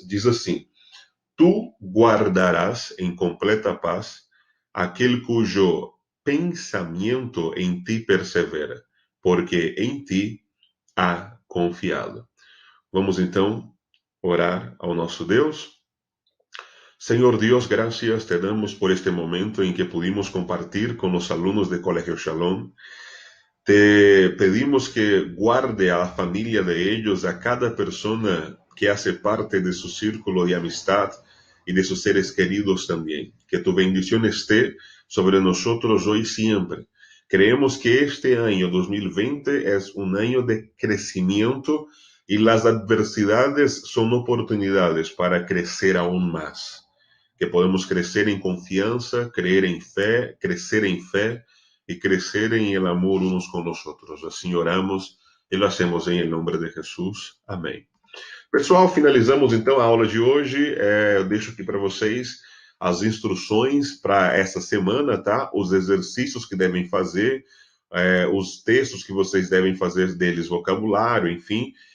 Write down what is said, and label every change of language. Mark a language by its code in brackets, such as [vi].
[pt] Diz assim: Tu guardarás em completa paz aquele cujo pensamento em ti persevera, porque em ti há confiado. Vamos então orar ao nosso Deus. [es] Senhor Dios, gracias te damos por este momento en que pudimos compartir con los alumnos de Colegio Shalom. Te pedimos que guarde a la familia de ellos, a cada persona que hace parte de su círculo de amistad y de sus seres queridos también. Que tu bendición esté sobre nosotros hoy y siempre. Creemos que este año 2020 es un año de crecimiento y las adversidades son oportunidades para crecer aún más. Que podemos crecer en confianza, creer en fe, crecer en fe y crecer en el amor unos con los otros. [pt] Assim oramos e [es] lo hacemos [pt] em nome de Jesus. Amém. Pessoal, finalizamos então a aula de hoje. Eu deixo aqui para vocês as instruções para essa semana, tá? Os exercícios que devem fazer, os textos que vocês devem fazer deles, vocabulário, enfim.